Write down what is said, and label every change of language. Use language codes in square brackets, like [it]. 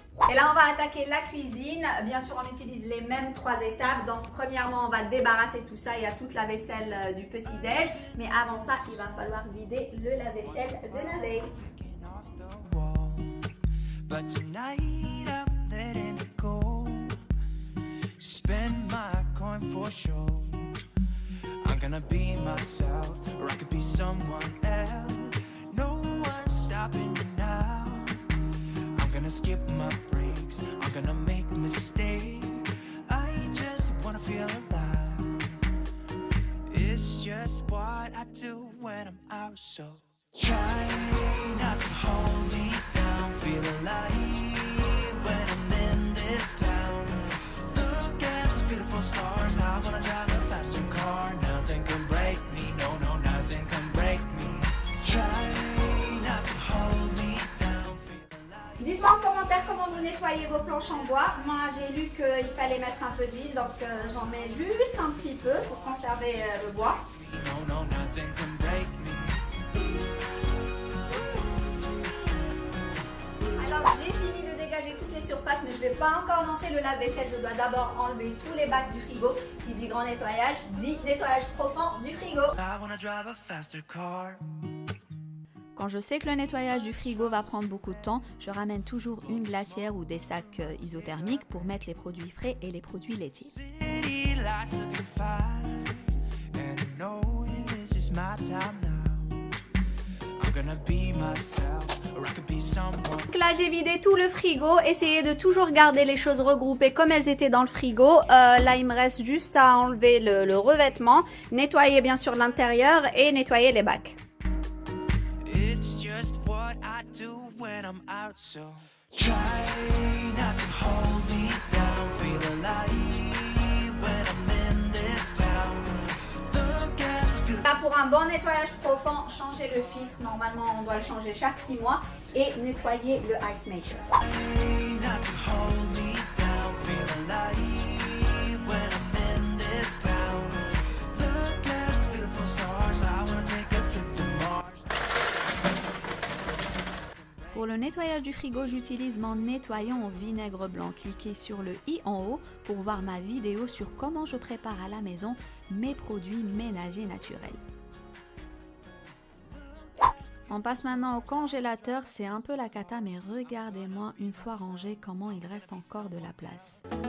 [fr] Et là, on va attaquer la cuisine. Bien sûr, on utilise les mêmes 3 étapes. Donc, premièrement, on va débarrasser tout ça. Il y a toute la vaisselle du petit-déj. Mais avant ça, il va falloir vider le lave-vaisselle de la veille. [en] But tonight I'm letting it go. Spend my coin for sure. I'm gonna be myself, or I could be someone else. No one's stopping me now. I'm gonna skip my breaks. I'm gonna make mistakes. I just wanna feel alive. It's just what I do when I'm out, so try not to hold me down. Feel alive when I'm in this town. Look at those beautiful stars. I wanna drive a faster car. Nothing can break me. No, no, nothing can break me. Try not to hold me down. [fr] Dites-moi en commentaire comment vous nettoyez vos planches en bois. Moi, j'ai lu qu'il fallait mettre un peu d'huile, donc j'en mets juste un petit peu pour conserver le bois. [en] No, no, nothing can break me. [fr] Alors, j'ai fini de dégager toutes les surfaces, mais je ne vais pas encore lancer le lave-vaisselle. Je dois d'abord enlever tous les bacs du frigo. Qui dit grand nettoyage, dit nettoyage profond du frigo. [en] I wanna drive a faster car. [fr] Quand je sais que le nettoyage du frigo va prendre beaucoup de temps, je ramène toujours une glacière ou des sacs isothermiques pour mettre les produits frais et les produits laitiers. [en] City lights looking fine, and I know this is my time now. I'm gonna be myself, or I could be someone. [fr] Donc là, j'ai vidé tout le frigo. Essayez de toujours garder les choses regroupées comme elles étaient dans le frigo. Là, il me reste juste à enlever le revêtement, nettoyer bien sûr l'intérieur et nettoyer les bacs. [en] It's just what I do when I'm out, so try not to hold me down. Feel alive when I'm in this town. Look at those beautiful. [fr] Là, pour un bon nettoyage profond, changez le filtre. Normalement, on doit le changer chaque 6 mois. Et nettoyer le Ice Maker. [en] Try not to hold me down. Feel alive when I'm in this town. Look at those beautiful stars. I wanna take a trip to Mars. [fr] Pour le nettoyage du frigo, j'utilise mon nettoyant au vinaigre blanc. Cliquez sur le i en haut pour voir ma vidéo sur comment je prépare à la maison mes produits ménagers naturels. On passe maintenant au congélateur. C'est un peu la cata, mais regardez-moi une fois rangé comment il reste encore de la place.